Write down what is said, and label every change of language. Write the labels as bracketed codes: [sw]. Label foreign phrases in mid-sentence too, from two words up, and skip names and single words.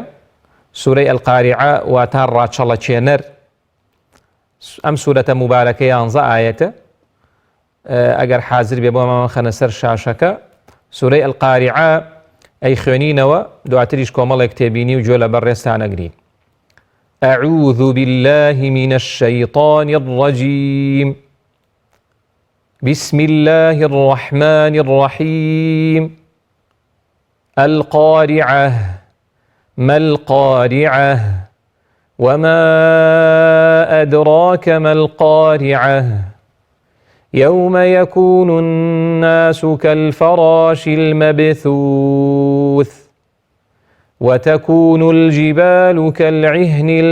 [ckb] سوورەی القاریعە واتە ڕاچەڵەچێنەر. ئەم سوورەتە مبارەکە 11 ئایەتە. ئەگەر حازر بێ بۆ مامان خەنە سەر شاشەکە. سوورەی القاریعە ئەی خوێنینەوە، دواتریش کۆمەڵێک تێبینی و گوێ لە بەڕێستان ئەگرین. [ar] أعوذ بالله من الشيطان الرجيم. بسم الله الرحمن الرحيم. القارعة ما القارعة وما أدراك ما القارعة يوم يكون الناس كالفراش المبثوث وتكون الجبال كالعهن